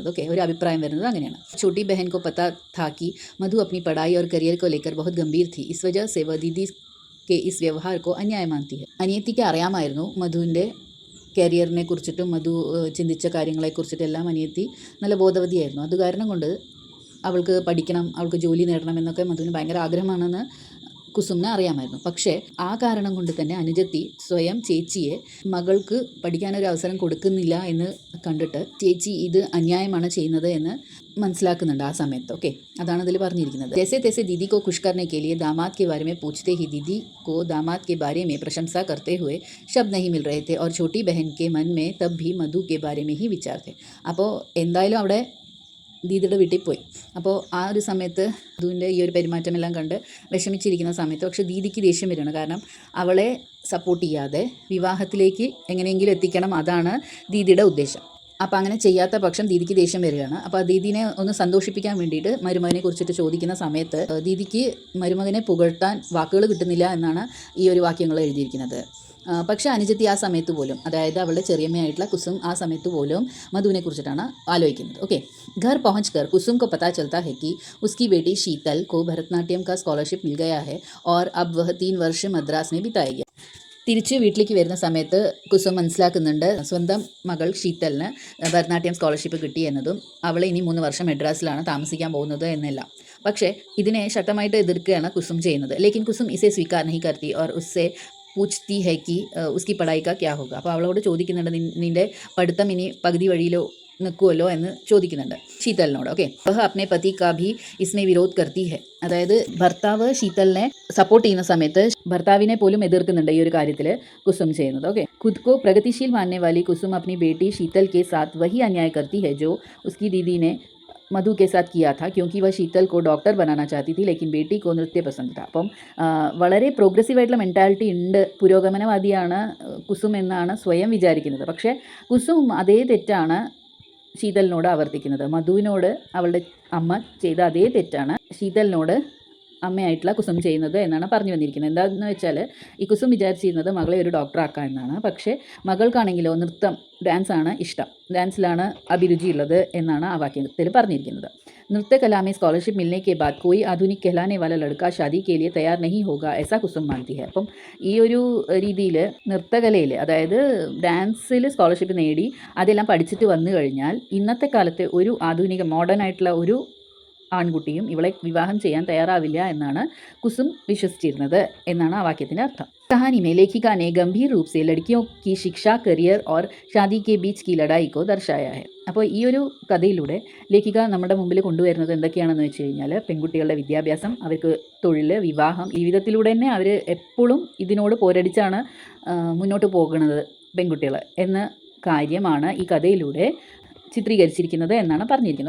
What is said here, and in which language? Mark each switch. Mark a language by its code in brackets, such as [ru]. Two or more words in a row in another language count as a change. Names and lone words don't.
[ml] ഓക്കെ, ഒരു അഭിപ്രായം വരുന്നത് അങ്ങനെയാണ്. [hi] छोटी बहन को पता था कि मधु अपनी पढ़ाई और करियर को लेकर बहुत गंभीर थी. इस वजह से वह दीदी के इस व्यवहार को अन्याय मानती है. [ml] അനിയത്തിക്ക് അറിയാമായിരുന്നു മധുവിൻ്റെ കരിയറിനെ കുറിച്ചിട്ടും മധു ചിന്തിച്ച കാര്യങ്ങളെക്കുറിച്ചിട്ടെല്ലാം അനിയത്തി നല്ല ബോധവതിയായിരുന്നു. അത് കാരണം കൊണ്ട് അവൾക്ക് പഠിക്കണം, അവൾക്ക് ജോലി നേടണം എന്നൊക്കെ മധുവിന് ഭയങ്കര ആഗ്രഹമാണെന്ന് കുസുമിനെ അറിയാമായിരുന്നു. പക്ഷേ ആ കാരണം കൊണ്ട് തന്നെ അനുജത്തി സ്വയം ചേച്ചിയെ മകൾക്ക് പഠിക്കാനൊരു അവസരം കൊടുക്കുന്നില്ല എന്ന് കണ്ടിട്ട് ചേച്ചി ഇത് അന്യായമാണ് ചെയ്യുന്നത് എന്ന് മനസ്സിലാക്കുന്നുണ്ട് ആ സമയത്ത്. ഓക്കെ, അതാണ് അതിൽ പറഞ്ഞിരിക്കുന്നത്. [hi] जैसे तैसे दीदी को खुश करने के लिए दामाद के बारे में पूछते ही दीदी को दामाद के बारे में प्रशंसा करते हुए शब्द नहीं मिल रहे थे और छोटी बहन के मन में तब भी मधु के बारे में ही विचार थे. [ml] അപ്പോൾ എന്തായാലും അവിടെ ദീദിയുടെ വീട്ടിൽ പോയി. അപ്പോൾ ആ ഒരു സമയത്ത് മധുവിൻ്റെ ഈ ഒരു പെരുമാറ്റമെല്ലാം കണ്ട് വിഷമിച്ചിരിക്കുന്ന സമയത്ത് പക്ഷേ ദീദിക്ക് ദേഷ്യം വരികയാണ്. കാരണം അവളെ സപ്പോർട്ട് ചെയ്യാതെ വിവാഹത്തിലേക്ക് എങ്ങനെയെങ്കിലും എത്തിക്കണം, അതാണ് ദീദിയുടെ ഉദ്ദേശം. അപ്പോൾ അങ്ങനെ ചെയ്യാത്ത പക്ഷം ദീദിക്ക് ദേഷ്യം വരികയാണ്. അപ്പോൾ ദീദിനെ ഒന്ന് സന്തോഷിപ്പിക്കാൻ വേണ്ടിയിട്ട് മരുമകനെ കുറിച്ചിട്ട് ചോദിക്കുന്ന സമയത്ത് ദീദിക്ക് മരുമകനെ പുകഴ്ത്താൻ വാക്കുകൾ കിട്ടുന്നില്ല എന്നാണ് ഈ ഒരു വാക്യങ്ങൾ എഴുതിയിരിക്കുന്നത്. പക്ഷേ അനുജത്തി ആ സമയത്ത് പോലും, അതായത് അവളുടെ ചെറിയമ്മയായിട്ടുള്ള കുസും ആ സമയത്ത് പോലും മധുവിനെ കുറിച്ചിട്ടാണ് ആലോചിക്കുന്നത്. ഓക്കെ. [hi] घर पहुंचकर कुसुम को पता चलता है कि उसकी बेटी शीतल को भरतनाट्यम का स्कॉलरशिप मिल गया है और अब वह 3 वर्ष मद्रास में बिताएगी. [ml] തിരിച്ച് വീട്ടിലേക്ക് വരുന്ന സമയത്ത് കുസും മനസ്സിലാക്കുന്നുണ്ട് സ്വന്തം മകൾ ഷീതലിന് ഭരതനാട്യം സ്കോളർഷിപ്പ് കിട്ടി എന്നതും അവൾ ഇനി 3 വർഷം മദ്രാസിലാണ് താമസിക്കാൻ പോകുന്നത് എന്നെല്ലാം. പക്ഷേ ഇതിനെ ശക്തമായിട്ട് എതിർക്കുകയാണ് കുസും ചെയ്യുന്നത്. [hi] लेकिन कुसुम इसे स्वीकार नहीं करती और उससे पूछती है कि उसकी पढ़ाई का क्या होगा. [ml] അപ്പോൾ അവളോട് ചോദിക്കുന്നുണ്ട് നിൻ്റെ പഠിത്തം ഇനി പകുതി വഴിയിലോ നിൽക്കുമല്ലോ എന്ന് ചോദിക്കുന്നുണ്ട് ശീതലിനോട്. ഓക്കെ, [hi] वह अपने पति का भी इसमें विरोध करती है. [ml] അതായത് ഭർത്താവ് ശീതലിനെ സപ്പോർട്ട് ചെയ്യുന്ന സമയത്ത് ഭർത്താവിനെ പോലും എതിർക്കുന്നുണ്ട് ഈ ഒരു കാര്യത്തിൽ കുസും ചെയ്യുന്നത്. ഓക്കെ, [hi] खुद को प्रगतिशील मानने वाली कुसुम अपनी बेटी शीतल के साथ वही अन्याय करती है जो उसकी दीदी ने मधु के साथ किया था, क्योंकि वह शीतल को डॉक्टर बनाना चाहती थी लेकिन बेटी को नृत्य पसंद था. [ml] അപ്പം വളരെ പ്രോഗ്രസീവായിട്ടുള്ള മെൻറ്റാലിറ്റി ഉണ്ട്, പുരോഗമനവാദിയാണ് കുസും എന്നാണ് സ്വയം വിചാരിക്കുന്നത്. പക്ഷേ കുസും അതേ തെറ്റാണ് ശീതലിനോട് ആവർത്തിക്കുന്നത്. മധുവിനോട് അവളുടെ അമ്മ ചെയ്ത അതേ തെറ്റാണ് ശീതലിനോട് അമ്മയായിട്ടുള്ള കുസും ചെയ്യുന്നത് എന്നാണ് പറഞ്ഞു വന്നിരിക്കുന്നത്. എന്താണെന്ന് വെച്ചാൽ ഈ കുസും വിചാരിച്ചിരുന്നത് മകളെ ഒരു ഡോക്ടറാക്കാം എന്നാണ്. പക്ഷേ മകൾക്കാണെങ്കിലോ നൃത്തം, ഡാൻസാണ് ഇഷ്ടം, ഡാൻസിലാണ് അഭിരുചിയുള്ളത് എന്നാണ് ആ വാക്യത്തിൽ പറഞ്ഞിരിക്കുന്നത്. [hi] नृत्य कला में स्कॉलरशिप मिलने के बाद कोई आधुनिक कहलाने वाला लड़का शादी के लिए तैयार नहीं होगा, ऐसा कुसुम मानती है. [ml] അപ്പം ഈ ഒരു രീതിയിൽ നൃത്തകലയിൽ, അതായത് ഡാൻസിൽ സ്കോളർഷിപ്പ് നേടി അതെല്ലാം പഠിച്ചിട്ട് വന്നു കഴിഞ്ഞാൽ ഇന്നത്തെ കാലത്തെ ഒരു ആധുനിക മോഡേൺ ആയിട്ടുള്ള ഒരു ആൺകുട്ടിയും ഇവളെ വിവാഹം ചെയ്യാൻ തയ്യാറാവില്ല എന്നാണ് കുസും വിശ്വസിച്ചിരുന്നത് എന്നാണ് ആ വാക്യത്തിൻ്റെ അർത്ഥം. [hi] कहानी में लेखिका ने गंभीर रूप से लड़कियों की शिक्षा, करियर और शादी के बीच की लड़ाई को दर्शाया है. [ml] അപ്പോൾ ഈ ഒരു കഥയിലൂടെ ലേഖിക നമ്മുടെ മുമ്പിൽ കൊണ്ടുവരുന്നത് എന്തൊക്കെയാണെന്ന് വെച്ച് കഴിഞ്ഞാൽ പെൺകുട്ടികളുടെ വിദ്യാഭ്യാസം, അവർക്ക് തൊഴിൽ, വിവാഹം, ഈ വിധത്തിലൂടെ തന്നെ അവർ എപ്പോഴും ഇതിനോട് പോരടിച്ചാണ് മുന്നോട്ട് പോകുന്നത് പെൺകുട്ടികൾ എന്ന കാര്യമാണ് ഈ കഥയിലൂടെ ചിത്രീകരിച്ചിരിക്കുന്നത് എന്നാണ് പറഞ്ഞിരിക്കുന്നത്.